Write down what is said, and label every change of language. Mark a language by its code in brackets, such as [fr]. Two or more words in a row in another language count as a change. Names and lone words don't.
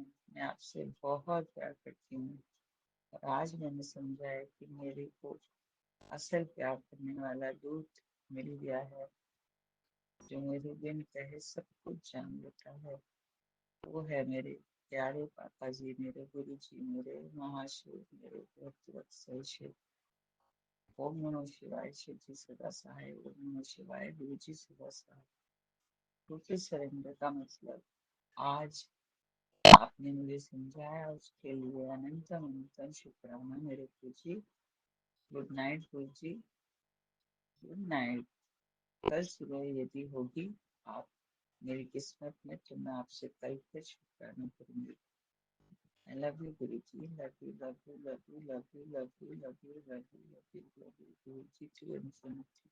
[hi] मैं आपसे बहुत प्यार करती हूँ और आज मैंने समझा है कि मेरे को असल प्यार करने वाला दूत मिल गया है, जो मेरे बिन कहे सब कुछ जान लेता है। वो है मेरे प्यारे पापा जी, मेरे गुरु जी, मेरे महाशिव, मेरे भक्त वत्सल शिव। [sa] ओम नमो शिवाय। [hi] शिव जी सदा सहाय। [sa] ओम नमो शिवाय। [hi] गुरु जी सदा सहाय। टोटल सरेंडर का मतलब आज आपने मुझे समझाया, उसके लिए अनंतम अनंतम शुक्राना मेरे गुरु जी। [en] good night guru ji, good night. [hi] कल सुबह यदि होगी आप मेरी किस्मत में तो मैं आपसे कल फिर शुक्राना करूंगी। [en] I love you गुरु जी, love you, love you, love you, love you, love you, love you, love you, love you, love you, गुरु जी to infinity.